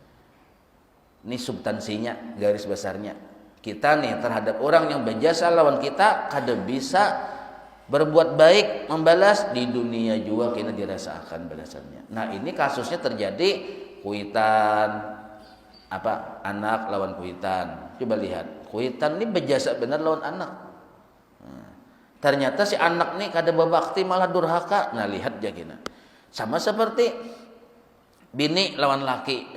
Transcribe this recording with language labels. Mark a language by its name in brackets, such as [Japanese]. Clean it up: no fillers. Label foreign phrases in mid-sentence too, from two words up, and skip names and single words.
[Indonesian] Ini substansinya, garis besarnya. Kita nih terhadap orang yang berjasa lawan kita kada bisa berbuat baik membalas, di dunia juga kita dirasakan balasannya. [Banjar] Nah, ini kasusnya terjadi kuitan anak lawan kuitan. Coba lihat, kuitan ini berjasa benar lawan anak. Nah, ternyata si anak nih kada berbakti malah durhaka. [Indonesian] Nah, lihat aja kita. [Banjar] Sama seperti bini lawan laki.